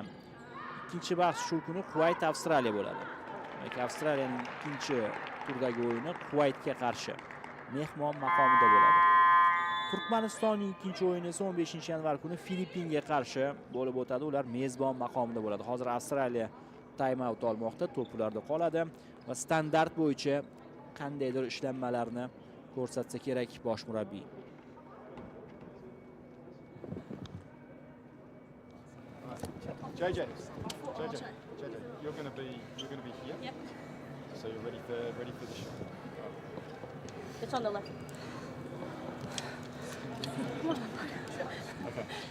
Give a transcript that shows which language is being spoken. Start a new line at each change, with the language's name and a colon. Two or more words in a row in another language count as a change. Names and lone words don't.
Uzbek: Ikkinchi bahs shu kuni Kuvayt Avstraliya bo'ladi. Avstraliyaning ikkinchi turdagi o'yini Kuvaytga qarshi mehmon maqomida bo'ladi. Turkmanistonning ikkinchi o'yini esa 15-yanvar kuni Filippinga qarshi bo'lib o'tadi. Ular mezbon maqomida bo'ladi. Hozir Avstraliya
English: time out
Uzbek: olmoqda, to'p ularda qoladi va standart bo'yicha qandaydir ishlanmalarni ko'rsatsa kerak bosh murabbiy.
English: JJ, you're going to be here. Yep. So you're ready for the shot. It's on the left. Okay.